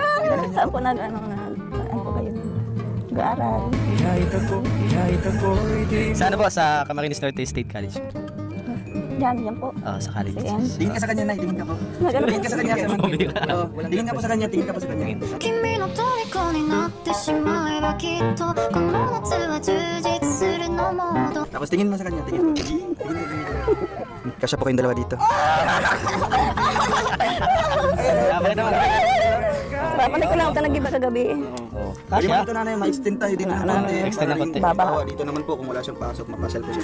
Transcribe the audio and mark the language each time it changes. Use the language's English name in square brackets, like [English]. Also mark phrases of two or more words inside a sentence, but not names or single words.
[Filipino] Saan po saan po kayo nag-aaral? Sa ano po? Sa Camarines Norte State College. Yan po. Sa college. Ayan. Tingin ka sa kanya, nay. Tingin ka po. Tingin ka sa kanya. Tingin ka po sa kanya. Tingin ka po sa kanya. [Japanese] 君の虜になってしまえばきっとこの夏は充実するのモード [Filipino] Tapos tingin mo sa kanya. Tingin. Kasya po kayong dalawa dito. Papanik ko lang ako nag-iba kagabi. Pwede mo ito nanay, ma-extend tayo din ng konti. Extend na konti. Oo, dito naman po kung wala siyang pasok, mapasal po siya.